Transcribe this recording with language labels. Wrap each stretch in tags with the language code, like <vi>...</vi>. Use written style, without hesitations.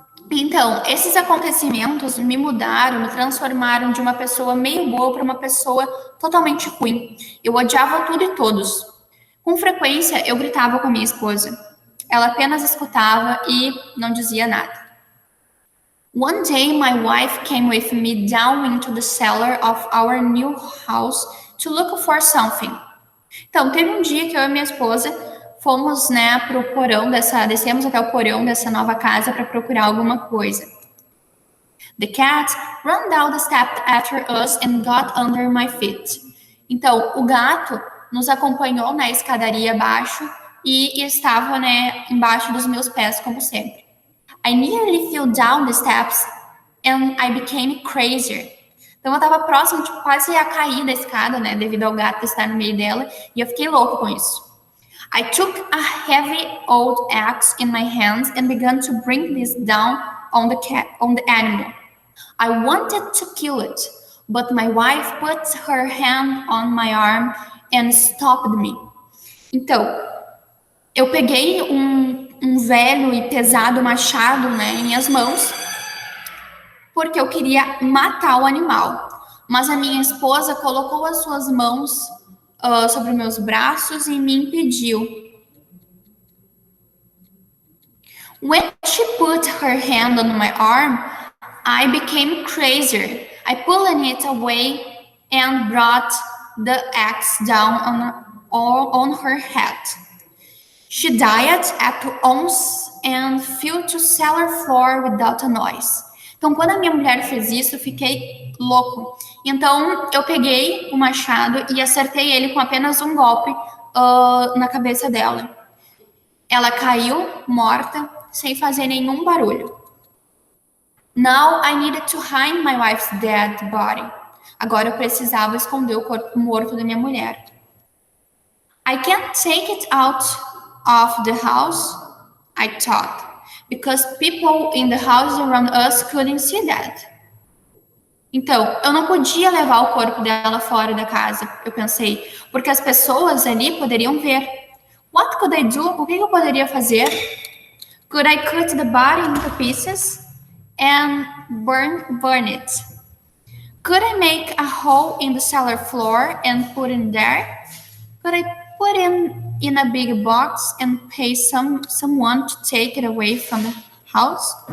<pt>Então, esses acontecimentos me mudaram, me transformaram de uma pessoa meio boa para uma pessoa totalmente ruim. Eu odiava tudo e todos. Com frequência, eu gritava com a minha esposa. Ela apenas escutava e não dizia nada.</pt> <en>One day, my wife came with me down into the cellar of our new house to look for something.</en> <pt>Então, teve um dia que eu e minha esposa fomos, né, pro porão descemos até o porão dessa nova casa para procurar alguma coisa.</pt> <en>The cat ran down the steps after us and got under my feet.</en> <pt>Então, o gato nos acompanhou na escadaria abaixo e estava, né, embaixo dos meus pés, como sempre.</pt> <en>I nearly fell down the steps and I became crazier.</en> <pt>Então, eu estava próximo, quase a cair da escada, né, devido ao gato estar no meio dela, e eu fiquei louco com isso.</pt> <en>I took a heavy old axe in my hands and began to bring this down on the animal. I wanted to kill it, but my wife put her hand on my arm and stopped me.</en> <pt>Então, eu peguei um velho e pesado machado, né, em minhas mãos, porque eu queria matar o animal. Mas a minha esposa colocou as suas mãos sobre meus braços e me impediu.</pt> <en>When she put her hand on my arm, I became crazier. I pulled it away and brought the axe down on her head. She died at once and fell to cellar floor without a noise.</en> <pt>Então, quando a minha mulher fez isso, eu fiquei louco. Então, eu peguei o machado e acertei ele com apenas um golpe na cabeça dela. Ela caiu morta, sem fazer nenhum barulho.</pt> <en>Now I needed to hide my wife's dead body.</en> <pt>Agora eu precisava esconder o corpo morto da minha mulher.</pt> <en>I can't take it out of the house, I thought, because people in the house around us couldn't see that.</en> <pt>Então, eu não podia levar o corpo dela fora da casa, eu pensei, porque as pessoas ali poderiam ver.</pt> <en>What could I do?</en> <pt>O que eu poderia fazer?</pt> <en>Could I cut the body into pieces and burn it? Could I make a hole in the cellar floor and put it there? Could I put it in a big box and pay someone to take it away from the house?</en>